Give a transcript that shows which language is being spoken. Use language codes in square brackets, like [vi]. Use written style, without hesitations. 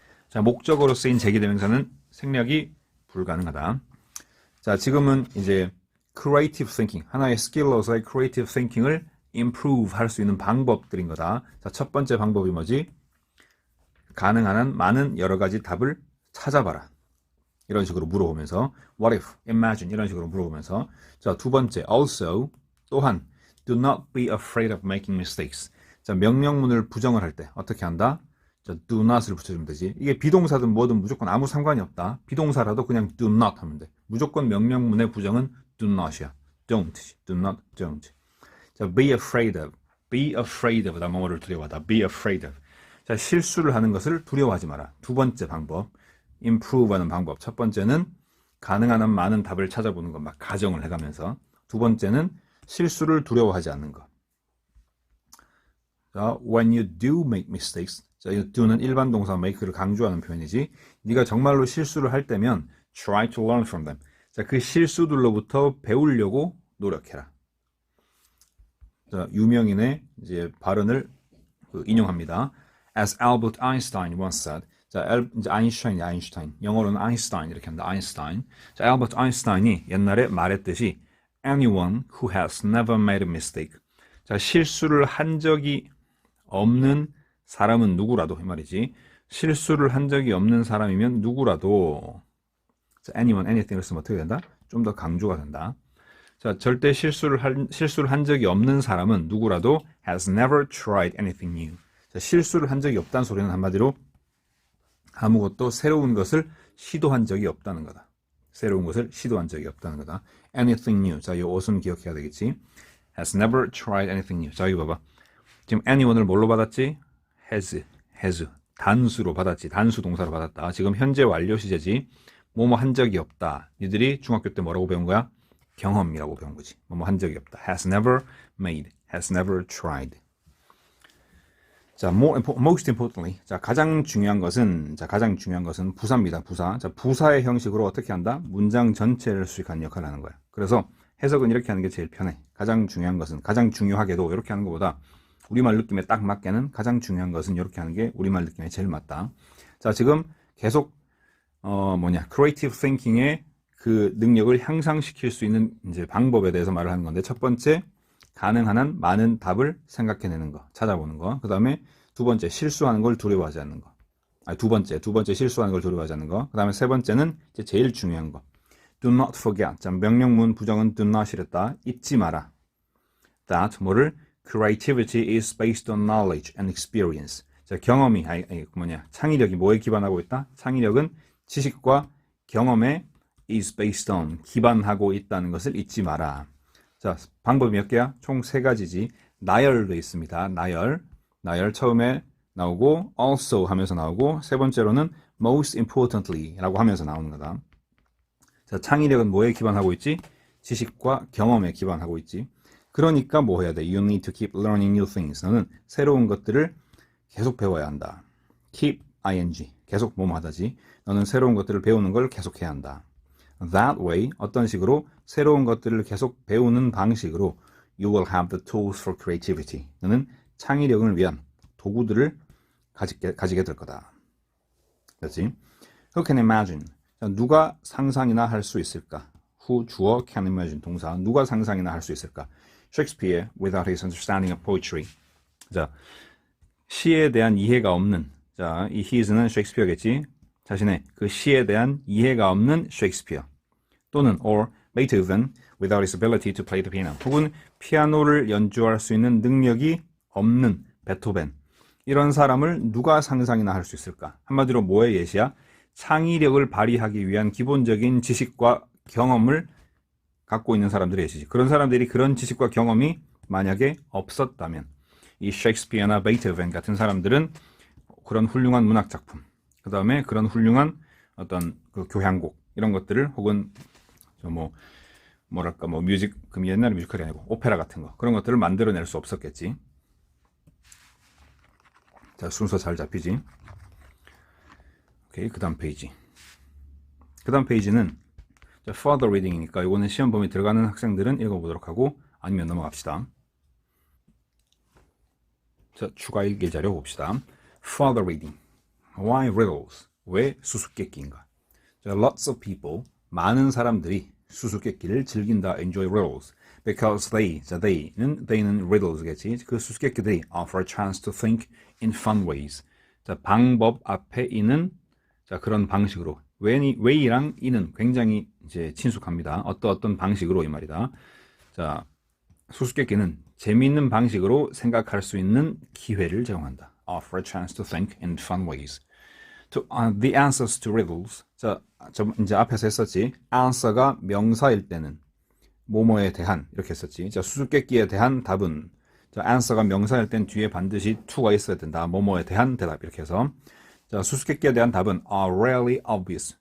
[ko] 자, 목적어로 쓰인 제기대명사는 생략이 불가능하다. 자, 지금은 이제 [en] creative thinking, [ko] 하나의 스킬로서의 creative thinking을 improve 할 수 있는 방법들인 거다. 자, 첫 번째 방법이 뭐지? 가능한 한 많은 여러 가지 답을 찾아봐라. 이런 식으로 물어보면서 what if, imagine 이런 식으로 물어보면서 자, 두 번째 [en] also 또한 do not be afraid of making mistakes. [ko] 자, 명령문을 부정을 할 때 어떻게 한다? 자, do not을 붙여주면 되지. 이게 비동사든 뭐든 무조건 아무 상관이 없다. 비동사라도 그냥 [en] do not [ko] 하면 돼. 무조건 명령문의 부정은 do not이야. [en] don't, do not, don't. 자, be afraid of. [ko] 나 뭐뭐를 두려워하다. [en] be afraid of. [ko] 자, 실수를 하는 것을 두려워하지 마라. 두 번째 방법, improve 하는 방법. 첫 번째는 가능한 한 많은 답을 찾아보는 것, 막 가정을 해가면서. 두 번째는 실수를 두려워하지 않는 것. [en] 자, when you do make mistakes. [ko] 자, 이 do는 일반 동사 make를 강조하는 표현이지. 네가 정말로 실수를 할 때면 [en] try to learn from them. [ko] 자, 그 실수들로부터 배우려고 노력해라. 자, 유명인의 이제 발언을 인용합니다. [en] As Albert Einstein once said. [ko] 자, 이제 아인슈타인. 영어로는 아인슈타인 이렇게 합니다. 아인슈타인. 자, 알버트 아인슈타인이 옛날에 말했듯이 [en] anyone who has never made a mistake. [ko] 자, 실수를 한 적이 없는 사람은 누구라도 이 말이지. 실수를 한 적이 없는 사람이면 누구라도 자, anyone, anything을 쓰면 어떻게 된다? 좀 더 강조가 된다. 자, 절대 실수를 한 적이 없는 사람은 누구라도 [en] has never tried anything new. [ko] 자, 실수를 한 적이 없다는 소리는 한마디로 아무것도 새로운 것을 시도한 적이 없다는 거다. 새로운 것을 시도한 적이 없다는 거다. [en] anything new. [ko] 자, 이 옷은 기억해야 되겠지. [en] has never tried anything new. [ko] 자, 여기 봐봐. 지금 anyone을 뭘로 받았지? has. 단수로 받았지. 단수 동사로 받았다. 지금 현재 완료 시제지. 뭐뭐 한 적이 없다. 니들이 중학교 때 뭐라고 배운 거야? 경험이라고 배운 거지. 뭐뭐 한 적이 없다. [en] has never made. has never tried. 자, most importantly. [ko] 자, 가장 중요한 것은 부사입니다. 부사. 자, 부사의 형식으로 어떻게 한다? 문장 전체를 수식하는 역할을 하는 거야. 그래서 해석은 이렇게 하는 게 제일 편해. 가장 중요한 것은, 가장 중요하게도 이렇게 하는 것보다 우리말 느낌에 딱 맞게는 가장 중요한 것은 이렇게 하는 게 우리말 느낌에 제일 맞다. 자, 지금 계속 creative thinking의 그 능력을 향상시킬 수 있는 이제 방법에 대해서 말을 하는 건데, 첫 번째, 가능한 한 많은 답을 생각해내는 거, 찾아보는 거. 그 다음에 두 번째, 실수하는 걸 두려워하지 않는 거. 두 번째, 실수하는 걸 두려워하지 않는 거. 그 다음에 세 번째는 이제 제일 중요한 거. [en] Do not forget. [ko] 자, 명령문 부정은 do not이랬다. 잊지 마라. [en] That, [ko] 뭐를? [en] Creativity is based on knowledge and experience. [ko] 자, 경험이, 창의력이 뭐에 기반하고 있다? 창의력은 지식과 경험에 [en] is based on, [ko] 기반하고 있다는 것을 잊지 마라. 자, 방법이 몇 개야? 총 3가지지. 나열도 있습니다. 나열 처음에 나오고 also 하면서 나오고, 세 번째로는 [en] most importantly [ko] 라고 하면서 나오는 거다. 자, 창의력은 뭐에 기반하고 있지? 지식과 경험에 기반하고 있지. 그러니까 뭐 해야 돼? [en] You need to keep learning new things. [ko] 너는 새로운 것들을 계속 배워야 한다. keep ing, 계속 뭐뭐 하다지. 너는 새로운 것들을 배우는 걸 계속해야 한다. [en] That way, [ko] 어떤 식으로? 새로운 것들을 계속 배우는 방식으로 [en] you will have the tools for creativity. [ko] 너는 창의력을 위한 도구들을 가지게 될 거다. 그렇지? [en] Who can imagine? [ko] 자, 누가 상상이나 할 수 있을까? [en] Who, 주어, can imagine, 동사. [ko] 누가 상상이나 할 수 있을까? [en] Shakespeare, without his understanding of poetry. [ko] 자, 시에 대한 이해가 없는, 자, 이 his는 셰익스피어겠지? 자신의 그 시에 대한 이해가 없는 셰익스피어. 또는 [en] or Beethoven without his ability to play the piano. [ko] 혹은 피아노를 연주할 수 있는 능력이 없는 베토벤. 이런 사람을 누가 상상이나 할 수 있을까? 한마디로 뭐의 예시야? 창의력을 발휘하기 위한 기본적인 지식과 경험을 갖고 있는 사람들의 예시지. 그런 사람들이 그런 지식과 경험이 만약에 없었다면 이 셰익스피어나 베토벤 같은 사람들은 그런 훌륭한 문학 작품, 그 다음에 그런 훌륭한 어떤 그 교향곡 이런 것들을, 혹은 뮤직, 그 옛날에 뮤지컬이 아니고 오페라 같은 거, 그런 것들을 만들어낼 수 없었겠지. 자, 순서 잘 잡히지? 오케이, 그 다음 페이지. 그 다음 페이지는 further reading이니까 이거는 시험 범위 들어가는 학생들은 읽어보도록 하고, 아니면 넘어갑시다. 자, 추가 읽기 자료 봅시다. [en] Further reading. Why riddles? [ko] 왜 수수께끼인가? 자, [en] lots of people, [ko] 많은 사람들이 수수께끼를 즐긴다. [en] enjoy riddles. Because they는 riddles겠지. [ko] 그 수수께끼들이 [en] offer a chance to think in fun ways. [ko] 자, 방법 앞에 있는, 자, 그런 방식으로. way랑 in은 굉장히 이제 친숙합니다. 어떤 방식으로 이 말이다. 자, 수수께끼는 재미있는 방식으로 생각할 수 있는 기회를 제공한다. [en] Offer a chance to think in fun ways. The answers to riddles. [ko] 자, 이제 앞에서 했었지. answer가 명사일 때는 뭐뭐에 대한 이렇게 했었지. 자, 수수께끼에 대한 답은, 자, answer가 명사일 땐 뒤에 반드시 to가 있어야 된다. 뭐뭐에 대한 대답 이렇게 해서. 자, 수수께끼에 대한 답은 [en] are rarely obvious.